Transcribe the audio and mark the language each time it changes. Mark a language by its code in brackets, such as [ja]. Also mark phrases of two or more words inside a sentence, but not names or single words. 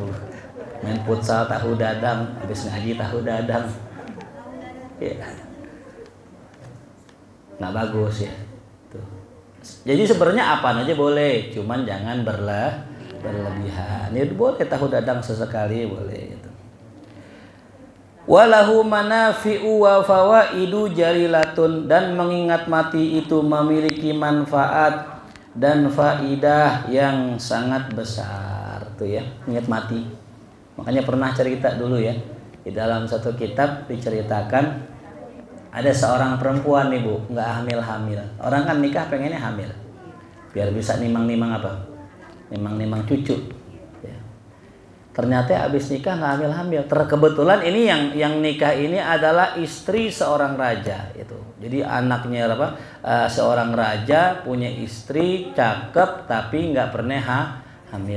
[id] Main futsal tahu dadang, habis ngaji tahu dadang. Ya. Nggak bagus ya. Tuh. Jadi sebenarnya apa aja boleh, cuman jangan berlebihan. Ya boleh tahu dadang sesekali boleh gitu. [ar] وله منافع وفوائد جليلة, [id] dan mengingat mati itu memiliki manfaat dan faidah yang sangat besar tuh ya, ingat mati. Makanya pernah cerita dulu ya, di dalam satu kitab diceritakan ada seorang perempuan nih Bu, nggak hamil-hamil. Orang kan nikah pengennya hamil, biar bisa nimang-nimang apa? Nimang-nimang cucu. Ternyata habis nikah nggak hamil-hamil. Kebetulan ini yang nikah ini adalah istri seorang raja itu. Jadi anaknya apa? Seorang raja punya istri cakep tapi nggak pernah hamil.